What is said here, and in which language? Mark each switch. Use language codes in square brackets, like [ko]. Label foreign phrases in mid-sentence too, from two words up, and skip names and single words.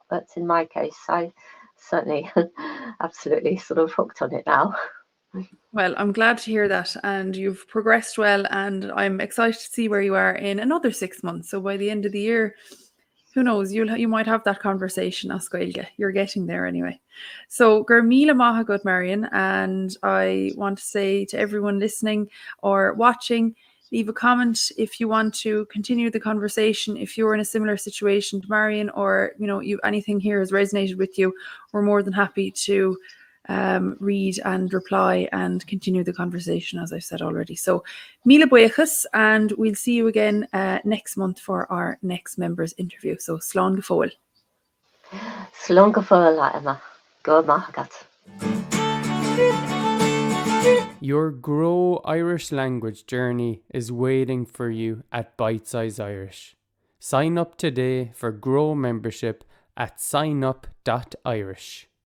[en] But in my case, I certainly absolutely sort of hooked on it now. Well, I'm glad to hear that, and you've progressed well, and I'm excited to see where you are in another 6 months. So by the end of the year, who knows, you might have that conversation [ga] as Gaeilge. [en] You're getting there anyway. So [ga] gur míle maith agat, [en] Marian, and I want to say to everyone listening or watching, leave a comment if you want to continue the conversation. If you're in a similar situation to Marian, or anything here has resonated with you, we're more than happy to read and reply and continue the conversation, as I've said already. [ga] So míle buíochas, [en] and we'll see you again next month for our next members interview. [ga] So slán go fóill. Slán go fóill, Emma. Go maith agat. [en] Your Grow Irish Language journey is waiting for you at Bite Size Irish. Sign up today for Grow membership at signup.irish.